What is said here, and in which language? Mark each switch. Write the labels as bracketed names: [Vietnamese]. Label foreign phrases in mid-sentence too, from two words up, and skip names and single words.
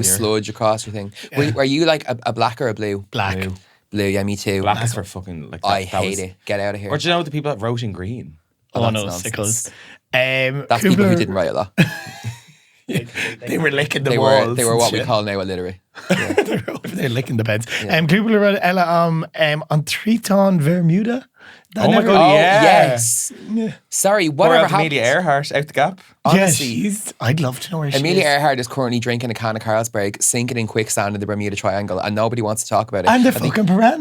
[English] sludge across your thing. Were you like a black or a blue? black. Blue. Blue, yeah, me too. Black is for fucking like. I that hate was- it. Get out of here. Or do you know the people that wrote in green? Oh, that's no, nonsense. sickles. That's people who didn't write a lot. They were licking the They walls. were and what we shit. call now illiterate. They were over there licking the pens. [Irish] Cúpla rud [English] Ella on Triton Bermuda. That Oh my never- God, Oh, yeah. yes. Sorry, Or whatever out happened? Amelia Earhart out the gap. Yeah, Honestly, I'd love to know where she Amelia is. Earhart is currently drinking a can of Carlsberg, sinking in quicksand in the Bermuda Triangle, and nobody wants to talk about it. And the fucking piranhas.